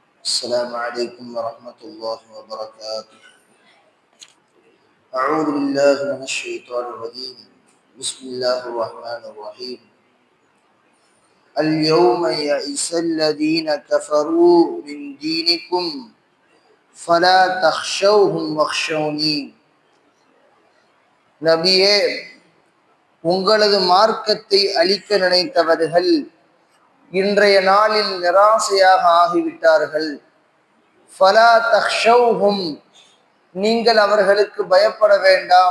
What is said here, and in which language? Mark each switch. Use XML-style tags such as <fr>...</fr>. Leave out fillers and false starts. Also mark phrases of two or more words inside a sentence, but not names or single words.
<ar>السلام عليكم ورحمة الله وبركاته. أعوذ بالله من الشيطان الرجيم. بسم الله الرحمن الرحيم. اليوم يئس الذين كفروا من دينكم فلا تخشوهم واخشوني.</ar> <ta>நபியே, உங்களது மார்க்கத்தை அழிக்க நினைத்தவர்கள் இன்றைய நாளில் நிராசையாக ஆகிவிட்டார்கள்.</ta> <ar>فلا تخشوهم,</ar> <ta>நீங்கள் அவர்களுக்கு பயப்பட வேண்டாம்.</ta>